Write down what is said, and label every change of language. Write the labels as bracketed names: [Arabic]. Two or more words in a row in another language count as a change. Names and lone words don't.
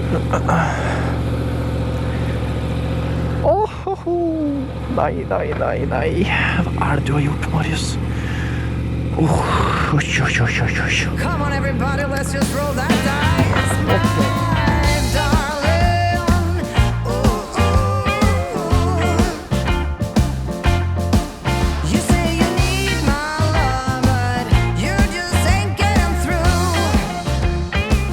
[Norwegian] Nei. Hva er det du har gjort, Marius? [English] Come on everybody, let's just roll that dice, my darling. You say you need my love, but you just ain't getting through.